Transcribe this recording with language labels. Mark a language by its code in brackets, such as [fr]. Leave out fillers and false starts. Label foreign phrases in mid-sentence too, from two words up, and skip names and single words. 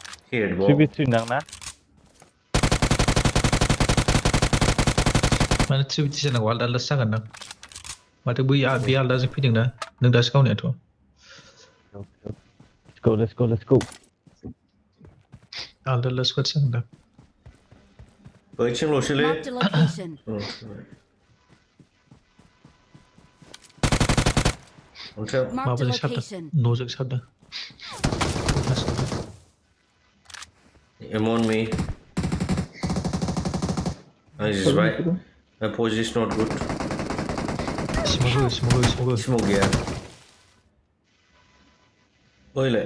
[en] Head ball. [brx] 3v3 नां ना माने थ्रि बिटि जानांगौ आलदा आलदासो जागोन दां माथो बै बे आलदाजों फैदोंना नों दासो गावनायाथ' [en] let's go [brx] आलदा आलदा स्क्वाड जागोन दां बैथिंल'सोलै [en] Marked a location. [brx] अन्थायाव [en] Marked a [brx] माबाजों सारदों [en] location. [brx] न'जों सारदों [en] aim on me. He's right. My position is not good. स्मग [hi] Smoke गया ओइले